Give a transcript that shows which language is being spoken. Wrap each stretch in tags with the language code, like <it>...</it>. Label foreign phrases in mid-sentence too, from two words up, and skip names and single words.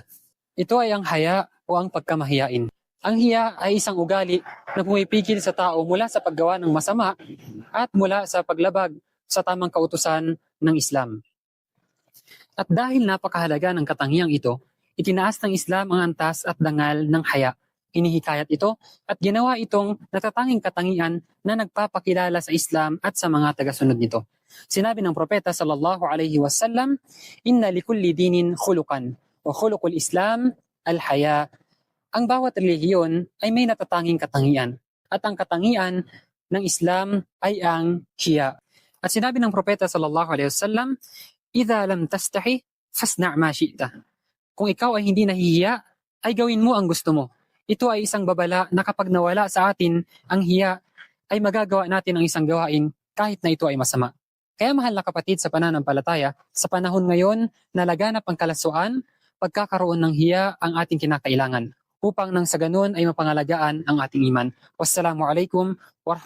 <tl>Ito ay ang haya o ang pagkamahiyain. Ang hiya ay isang ugali na pumipigil sa tao mula sa paggawa ng masama at mula sa paglabag sa tamang kautusan ng Islam. At dahil napakahalaga ng katangiang ito, itinaas ng Islam ang antas at dangal ng haya. Hinihikayat ito at ginawa itong natatanging katangian na nagpapakilala sa Islam at sa mga tagasunod nito. Sinabi ng propeta</tl> <ar>صلى الله عليه وسلم إن لكل دين خلقا وخلق الإسلام الحياء."</ar> <tl>Ang bawat relihiyon ay may natatanging katangian at ang katangian ng Islam ay ang hiya. At sinabi ng propeta</tl> <ar>صلى الله عليه وسلم إذا لم تستحي فاصنع ما شئت."</ar> <tl>Kung ikaw ay hindi nahihiya, ay gawin mo ang gusto mo. Ito ay isang babala na kapag nawala sa atin ang hiya, ay magagawa natin ang isang gawain kahit na ito ay masama. Kaya mahal na kapatid sa pananampalataya, sa panahon ngayon na laganap ang kalaswaan, pagkakaroon ng hiya ang ating kinakailangan upang nang sa ganun ay mapangalagaan ang ating iman.</tl> <ar>والسلام عليكم ورحمة الله</ar>